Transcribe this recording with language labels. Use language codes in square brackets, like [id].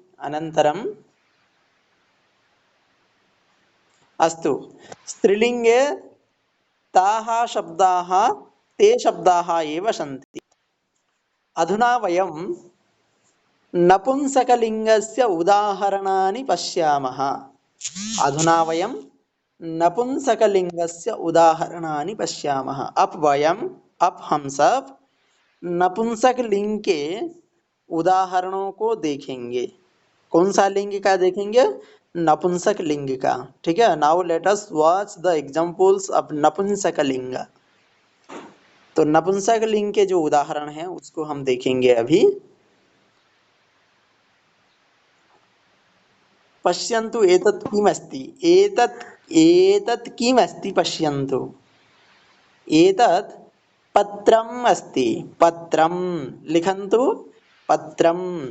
[sa] अनन्तरं, अस्तु, स्त्रीलिङ्गे ताः शब्दाः, ते शब्दाः एव सन्ति। अधुना वयं नपुंसकलिङ्गस्य उदाहरणानि पश्यामः। अधुना वयं नपुंसकलिङ्गस्य उदाहरणानि पश्यामः। [hi] अब हम सब नपुंसकलिंग के उदाहरणों को देखेंगे। कौन सा लिंग का देखेंगे, नपुंसक लिंग का, ठीक है। [en] Now let us watch the examples of नपुंसक लिंग। [hi] तो नपुंसक लिंग के जो उदाहरण हैं उसको हम देखेंगे अभी। [sa] पश्यन्तु, एतत् किमस्ति, एतत् किमस्ति, पश्यन्तु, एतत् पत्रम् अस्ति, पत्रं, लिखन्तु पत्रम्।